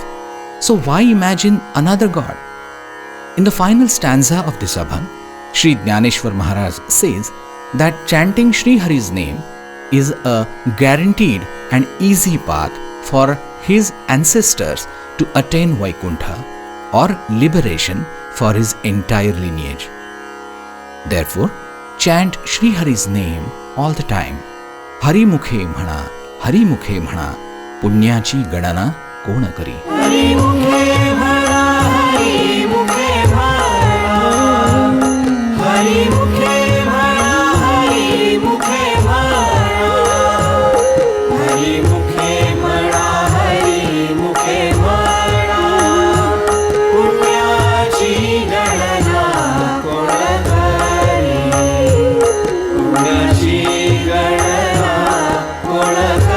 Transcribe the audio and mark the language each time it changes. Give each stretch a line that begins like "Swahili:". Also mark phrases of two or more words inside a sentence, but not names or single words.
English: So why imagine another God? In the final stanza of this Abhang, Sri Jnaneshwar Maharaj says that chanting Sri Hari's name is a guaranteed and easy path for his ancestors to attain Vaikuntha or liberation for his entire lineage. Therefore, chant Sri Hari's name all the time.
Marathi: हरि मुखे म्हणा, हरि मुखे म्हणा, पुण्याची गणना कोण करी. हरि मुखे म्हणा, हरि मुखे म्हणा, हरि मुखे म्हणा, हरि मुखे म्हणा, हरि मुखे म्हणा, हरि मुखे म्हणा, पुण्याची गणना कोण करी, पुण्याची गणना कोण